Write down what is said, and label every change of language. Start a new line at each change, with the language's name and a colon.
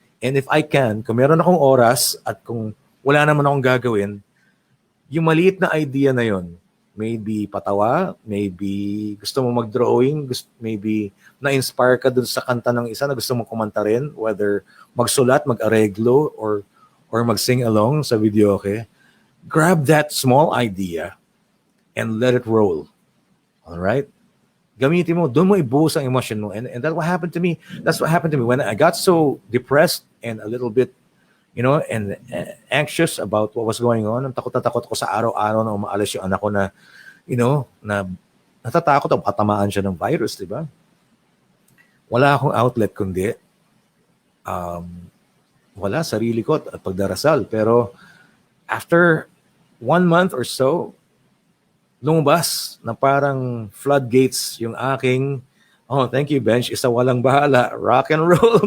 Filipino: And if I can, kung meron akong oras at kung wala naman akong gagawin, yung maliit na idea na yon, maybe patawa, maybe gusto mo mag-drawing, maybe na-inspire ka dun sa kanta ng isa na gusto mo kumanta rin, whether magsulat, mag-areglo, or mag-sing along sa video, okay?
English: Grab that small idea and let it roll. All right?
Filipino: Gamitin mo, doon mo ibuhos ang emotion mo.
English: And that's what happened to me. That's what happened to me when I got so depressed and a little bit, and anxious about what was going on.
Filipino: Ang takot na takot ako sa araw-araw na umaalis yung anak ko na, na natatakot ako katamaan siya ng virus, di ba? Wala akong outlet kundi wala, sarili ko at pagdarasal. Pero after 1 month or so, lumabas na parang floodgates yung aking, thank you, Bench, isa walang bahala, rock and roll.